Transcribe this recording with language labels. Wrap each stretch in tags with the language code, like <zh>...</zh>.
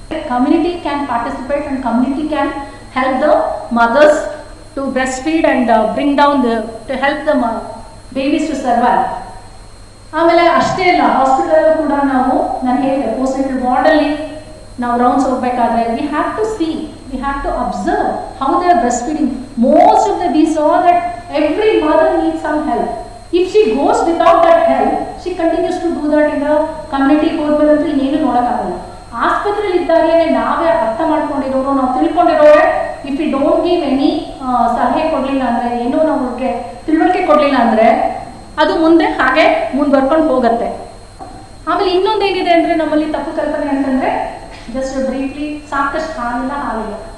<en>Community can participate and community can help the mothers to breast feed and bring down to help the babies to survive.</en> <kn>ಆಮೇಲೆ ಅಷ್ಟೇ ಇಲ್ಲ, hospital ಕೂಡ ನಾನು ಹೇಳಿದೆ, post natal ವಾರ್ಡಲ್ಲಿ ನಾವು rounds ಹೋಗ್ಬೇಕಾದ್ರೆ</kn> <en>We have to see, we have to observe how they are breast feeding. Most of the we saw that every mother need some help. If she goes without that help, she continues to do that in the community.</en> <kn>ಹೋದ್ಮೇಲಂತೂ ಇನ್ನೇನು ನೋಡೋಕ್ಕಾಗಲ್ಲ. ಆಸ್ಪತ್ರೆಯಲ್ಲಿ ಇದ್ದಾಗಲೇ ನಾವೇ ಅರ್ಥ ಮಾಡ್ಕೊಂಡಿರೋರು, ನಾವು ತಿಳ್ಕೊಂಡಿರೋರೆ,</kn> <en>if you don't give any</en> <kn>ಸಲಹೆ ಕೊಡಲಿಲ್ಲ ಅಂದರೆ, ಏನೋ ನಾವು ಅವ್ರಿಗೆ ತಿಳುವಳಿಕೆ ಕೊಡಲಿಲ್ಲ ಅಂದರೆ ಅದು ಮುಂದೆ ಹಾಗೆ ಮುಂದುವರ್ಕೊಂಡು ಹೋಗುತ್ತೆ. ಆಮೇಲೆ ಇನ್ನೊಂದೇನಿದೆ ಅಂದರೆ ನಮ್ಮಲ್ಲಿ ತಪ್ಪು ಕಲ್ಪನೆ ಅಂತಂದರೆ,</kn> <en>just briefly,</en> <kn>ಸಾಕಷ್ಟು ಹಾಲಿಲ್ಲ.</kn>